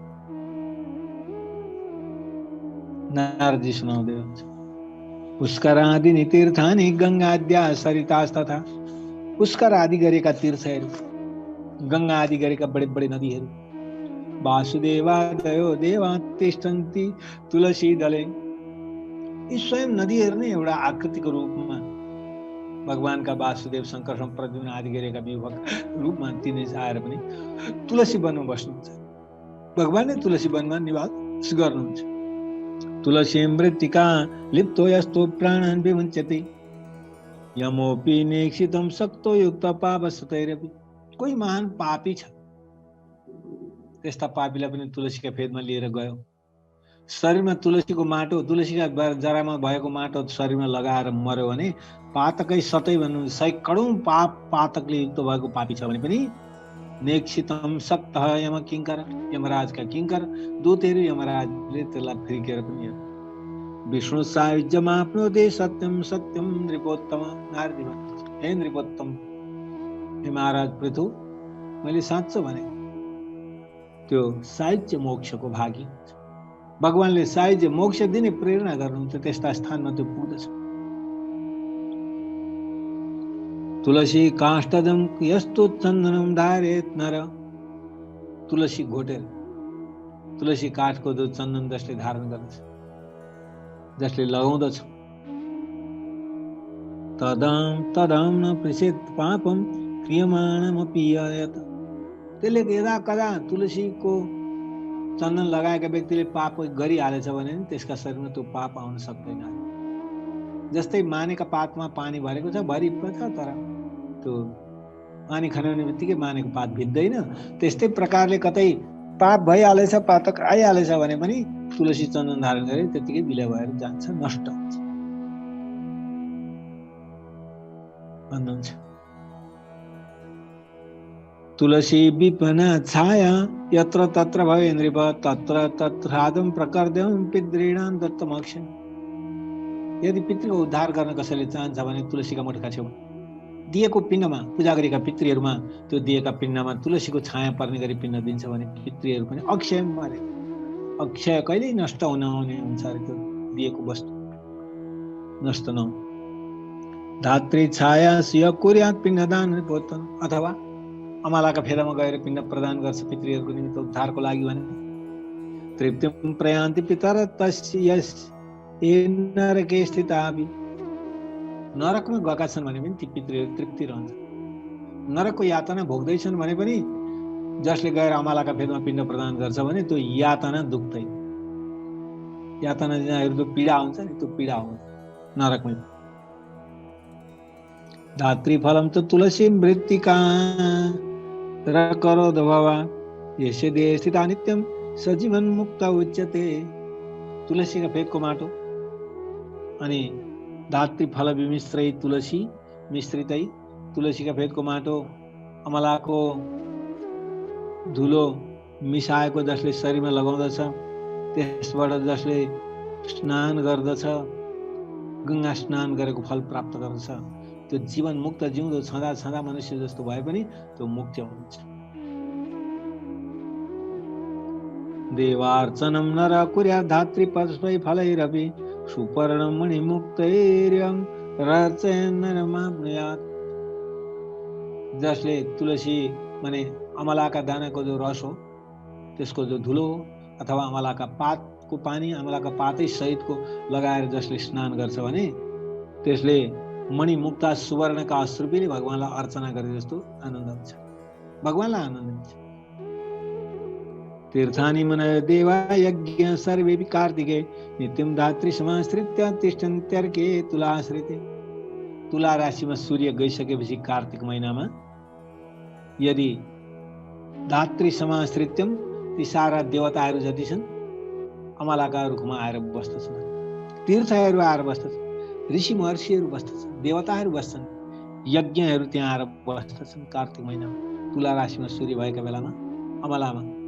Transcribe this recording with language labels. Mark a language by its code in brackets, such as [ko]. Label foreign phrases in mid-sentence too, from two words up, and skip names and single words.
[ne] नारदजी सुनाउँदै हुन्छ, [sa] पुष्करादि तीर्थानि गङ्गाद्या सरितास्तथा। [ne] पुष्कर आदि गरेका तीर्थहरू, गङ्गा आदि गरेका बडे बडे नदीहरू, [sa] वासुदेवादयो देवा तिष्ठन्ति तुलसी दले। [ne] यी स्वयं नदीहरू नै एउटा आकृतिको रूपमा भगवानका वासुदेव, शङ्कर, प्रद्युम्न आदि गरेका विभक्त रूपमा तिनै आएर पनि तुलसी वनमा बस्नुहुन्छ। भगवान नै तुलसी वनमा निवास गर्नुहुन्छ। [sa] तुलसी मृत्तिका लिप्तो यस्तो प्राणान् विमुञ्चति यमोपि नेक्षितं सक्तो युक्त पापस्तैरपि। [ne] कोही महान पापी छ, त्यस्ता पापीलाई पनि तुलसीका फेदमा लिएर गयो, शरीरमा तुलसीको माटो, तुलसीका जरामा भएको माटो शरीरमा लगाएर मर्यो भने पातकै सतै भन्नु, सैकडौं पाप पातकले युक्त भएको पापी छ भने पनि [sa] नेक्षितम सक्त यम किङ्कर, [ne] यमराजका किङ्कर दूतहरू यमराजले त्यसलाई फिर्केर पनि [sa] विष्णु सायुज्यमाप्नोति सत्यम सत्यम नृपोत्तम। [ne] नारदी भन्छ, हे नृपोत्तम, हे महाराज पृथु, मैले साँचो भने त्यो सायुज्य मोक्षको भागी हुन्छ। भगवानले सायुज्य मोक्ष दिने प्रेरणा गर्नुहुन्छ, त्यस्ता स्थानमा त्यो पुग्दछ। [sa] तुलसी काष्ठदम यस्तो चन्दनम धारेत नर। [ne] तुलसी घोटेर, तुलसी काठको जो चन्दन जसले धारण गर्दछ, जसले लगाउँदछ, [sa] तदाम न पृषेत पापम क्रियमाणमपि यत। [ne] त्यसले यदा कदा तुलसीको चन्दन लगाएका व्यक्तिले पाप गरिहालेछ भने त्यसका शरीरमा त्यो पाप आउन सक्दैन। जस्तै मानेका पातमा पानी भरेको छ, भरिएको छ, तर त्यो पानी खनाउने बित्तिकै मानेको पात भिज्दैन, त्यस्तै प्रकारले कतै पाप भइहालेछ, पातक आइहालेछ भने पनि तुलसी चन्दन धारण गरे त्यतिकै विलय भएर जान्छ, नष्ट हुन्छ भन्नुहुन्छ। [sa] तुलसी विपना छाया यत्र तत्र भवे नृप तत्र तत्रादम प्रकर्दम पितॄणां दत्तमोक्षम्। [ne] यदि पितृको उद्धार गर्न कसैले चाहन्छ भने तुलसीका मुठका छेउ दिएको पिण्डमा, पूजा गरेका पितृहरूमा त्यो दिएका पिण्डमा तुलसीको छाया पर्ने गरी पिण्ड दिन्छ भने पितृहरू पनि अक्षय मरे, अक्षय कहिल्यै नष्ट हुने हुन्छ अरे त्यो दिएको वस्तु नष्ट नहुँ। [sa] धात्री छाया सिय कुर्यात् पिण्डदान नृपोत्तम। [ne] अथवा अमालाका फेदामा गएर पिण्ड प्रदान गर्छ पितृहरूको निमित्त उद्धारको लागि भने [sa] तृप्तिम प्रयान्ति पितर तस्य नरके स्थितापि। [ne] नरकमा गएका छन् भने पनि ती पितृहरू तृप्ति रहन्छ। नरकको यातना भोग्दैछन् भने पनि जसले गएर अमालाका फेदमा पिण्ड प्रदान गर्छ भने त्यो यातना दुख्दैन। यातना जो पीडा हुन्छ नि त्यो पीडा हुन्छ नरकमै। [sa] धात्री फलम त तुलसी मृत्तिका र करोद भवा यसे देह स्थित नित्यम सजीवन मुक्त उच्यते। [ne] तुलसीका फेदको माटो अनि धात्री फल विमिश्रै तुलसी मिश्रितै तुलसीका फेदको माटो अमलाको धुलो मिसाएको जसले शरीरमा लगाउँदछ त्यसबाट जसले स्नान गर्दछ, गङ्गा स्नान गरेको फल प्राप्त गर्दछ, त्यो जीवन मुक्त जिउँदो छँदा छँदा मनुष्य जस्तो भए पनि त्यो मुक्त हुन्छ। [sa] देवार्चनं नर कुर्यात् धात्री पद्मै फलैरपि सुपर्णमणि मुक्तैर्यं रचयन् नरमाप्नुयात्। [ne] जसले तुलसी माने अमलाका दानाको जो रस हो, त्यसको जो धुलो हो, अथवा अमलाका पातको पानी, अमलाका पातै सहितको लगाएर जसले स्नान गर्छ भने त्यसले मणिमुक्ता सुवर्णका अश्रुपिले भगवानलाई अर्चना गरे जस्तो आनन्द हुन्छ, भगवानलाई आनन्द हुन्छ। [sa] तीर्थानि मनय देवा यज्ञ सर्वेपि कार्तिके नित्यं धात्री समाश्रित्य तिष्ठन्त्यर्के तुलाश्रिते। [ne] तुला राशिमा सूर्य गइसकेपछि कार्तिक महिनामा यदि [sa] धात्री समाश्रित्यम, [ne] ती सारा देवताहरू जति छन् अमलाका रुखमा आएर बस्दछन्, तीर्थहरू आएर बस्दछन्, ऋषि महर्षिहरू बस्दछन्, देवताहरू बस्छन्, यज्ञहरू त्यहाँ आएर बस्दछन् कार्तिक महिनामा, तुला राशिमा सूर्य भएका बेलामा अमलामा।